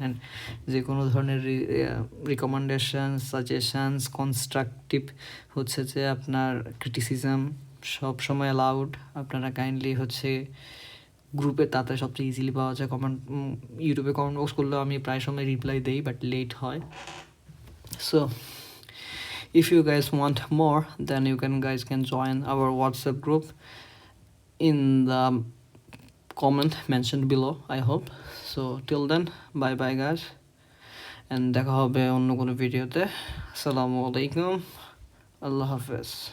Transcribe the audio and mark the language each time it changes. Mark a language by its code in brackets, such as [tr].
[bn] And যে কোনো ধরনের রিকমেন্ডেশন, সাজেশানস, কনস্ট্রাকটিভ হচ্ছে যে আপনার ক্রিটিসিজম সব সময় অ্যালাউড। আপনারা কাইন্ডলি হচ্ছে গ্রুপে, তাতে সবচেয়ে ইজিলি পাওয়া যায়। ইউটিউবে কমেন্ট বক্স করলেও আমি প্রায় সময় রিপ্লাই দিই, বাট লেট হয়। [en] So if you guys want more, then you guys can join our WhatsApp group in the comment mentioned below, I hope. So till then, bye bye guys, and [bn] দেখা হবে অন্য কোনো ভিডিওতে। [en] আসসালামু আলাইকুম, আল্লাহ হাফেজ।